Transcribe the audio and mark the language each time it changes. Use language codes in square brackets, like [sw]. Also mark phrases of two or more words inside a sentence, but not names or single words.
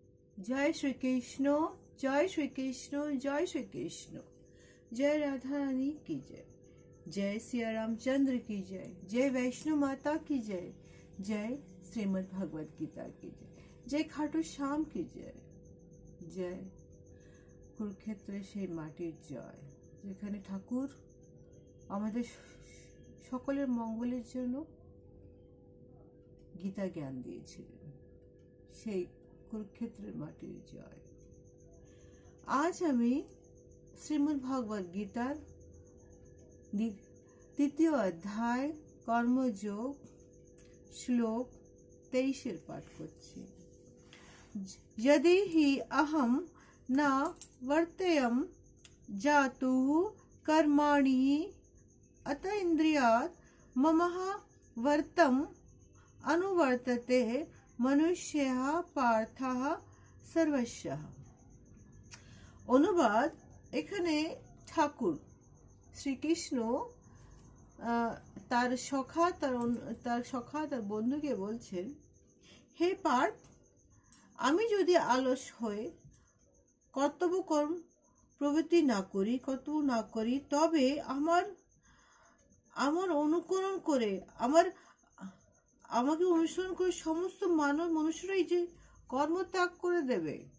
[hi] जय श्री कृष्ण, जय श्री कृष्ण, जय श्री कृष्ण। जय राधा रानी की जय, जय सिया रामचंद्र की जय, जय वैष्णो माता की जय, जय श्रीमद् भगवत गीता की जय, जय खाटू श्याम की जय, जय [bn] কুরুক্ষেত্রে সেই মাটির জয়, যেখানে ঠাকুর আমাদের সকলের মঙ্গলের জন্য গীতা জ্ঞান দিয়েছিলেন, সেই কুরুক্ষেত্রের মাটির জয়। আজ আমি শ্রীমদ্ ভগবত গীতার তৃতীয় অধ্যায় কর্মযোগ শ্লোক 23 পাঠ করছি। [sa] यदि हि अहम न वर्तेयम जातुः कर्माणि अत इंद्रियात् ममः वर्तम अनुवर्तते मनुष्यः पार्थः सर्वस्यः। [bn] অনুবাদ, এখানে ঠাকুর শ্রীকৃষ্ণ তার সখা তার বন্ধুকে বলছেন, হে পার্থ, আমি যদি অলস হয়ে কর্তব্যকর্ম প্রবৃত্তি না করি তবে আমার অনুকরণ করে আমাকে অনুসরণ করে সমস্ত মনুষ্যরাই যে কর্মত্যাগ করে দেবে।